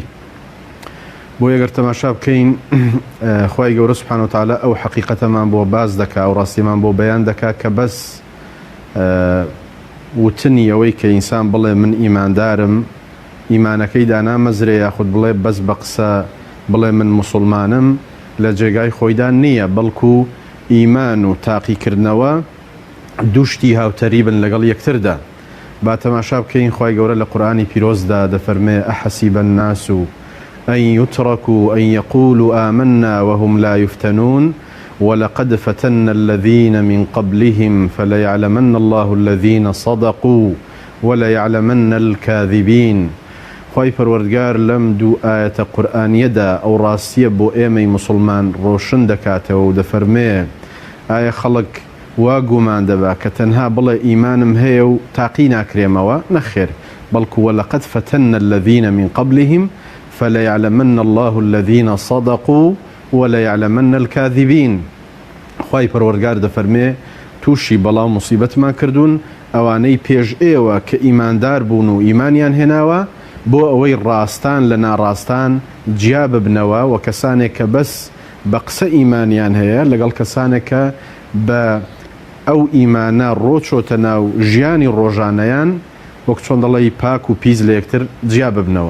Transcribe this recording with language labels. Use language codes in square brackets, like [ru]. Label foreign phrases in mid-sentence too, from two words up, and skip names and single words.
[ckb] بۆ ئەگەر تەماشا بکەین خوای گەورە سوبحانە و تەعالا ئەو حەقیقەتەمان بۆ باز دەکا و ڕاستیمان بۆ بەیان دەکا کە بەس وتنی ئەوەی کە ئینسان بڵێ من ئیماندارم ئیمانەکەی دانامەزرێ یاخود بڵێ بەس بە قسە بڵێ من موسڵمانم لە جێگای خۆیدا نییە، بەڵکو ئیمان و تاقیکردنەوە دووشتی هاوتەریبن لەگەڵ یەکتردا. با تەماشا بکەین خوای گەورە لە قورئانی پیرۆزدا دەفەرمێ [ar] ئەحەسیبە الناس أن يتركوا أن يقولوا آمنا وهم لا يفتنون ولقد فتنا الذين من قبلهم فليعلمن الله الذين صدقوا وليعلمن الكاذبين. [ckb] خوای پەروەردگار لەم دوو ئاەتە قورئانیەدا ئەو ڕاستیە بۆ ئێمەی موسڵمان ڕۆشن دەکاتەوە و دەفەرمێ ئایا خەڵک وا گومان دەبا کە تەنها بڵێ ئیمانم هەیە و تاقی ناکرێمەوە؟ نەخێر، بەڵکو [ar] وەلەقەد فتنا الذين من قبلهم فليعلمن الله الذين صدقوا وليعلمن الكاذبين. [ckb] خوای پەروەردگار دەفەرمێ تووشی بەڵاو موسیبەتمان کردوون ئەوانەی پێش ئێوە کە ئیماندار بوون و ئیمانیان هێناوە بۆ ئەوەی ڕاستان لە ناڕاستان جیا ببنەوە و کەسانێک کە بەس بە قسە ئیمانیان هەیە لەگەڵ کەسانێک کە بە ئەو ئیمانە ڕۆچۆتە ناو ژیانی ڕۆژانەیان وەک چۆن دەڵێی پاک و پیس لە یەکتر جیا ببنەوە.